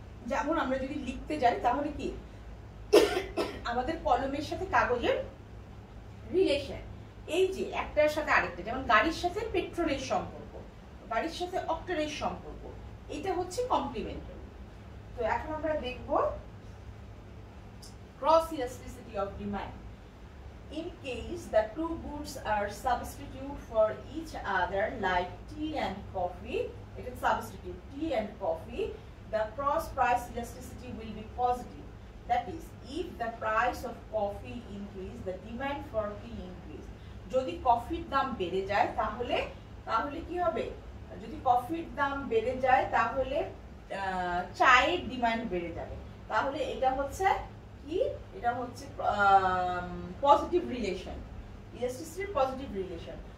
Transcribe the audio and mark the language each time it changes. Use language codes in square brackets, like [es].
[bn] যেমন আমরা যদি লিখতে যাই তাহলে কি আমাদের কলমের সাথে কাগজের রিলেশন, এই যে একটার সাথে আরেকটা, যেমন গাড়ির সাথে পেট্রোলের সম্পর্ক, গাড়ির সাথে অক্টেনের সম্পর্ক, এটা হচ্ছে কমপ্লিমেন্টারি। তো এখন আমরা দেখব cross elasticity of demand. [en] In case the two goods are substitute for each other, like tea and coffee, it is substitute tea and coffee, the cross price elasticity will be positive. That is, if the price of coffee increase, the demand for tea increase. [bn] যদি কফির দাম বেড়ে যায় তাহলে কি হবে, যদি কফির দাম বেড়ে যায় তাহলে চায়ের ডিমান্ড বেড়ে যাবে। তাহলে এটা হচ্ছে কি, এটা হচ্ছে পজিটিভ রিলেশন, ইলাস্টিসিটির পজিটিভ রিলেশন।